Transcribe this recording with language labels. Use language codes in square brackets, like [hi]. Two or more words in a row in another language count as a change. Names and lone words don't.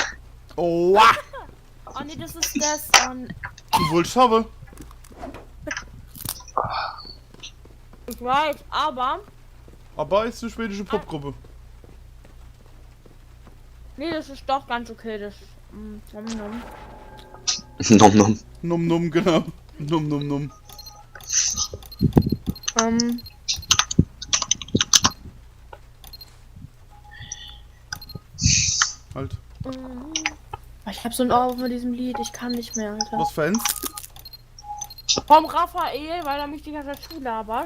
[de] Oh, wow. Oh nee, das ist das. Du wolltest haben. Ich weiß, aber. Aber ist eine schwedische Popgruppe. Nee, das ist doch ganz okay. Das. Nom, nom. Nom nom. Num num, genau. Num num num. Halt. Ich hab so ein Ohr von diesem Lied, ich kann nicht mehr, Alter. Was Fans? Vom Raphael, weil er mich die ganze Zeit zulabert.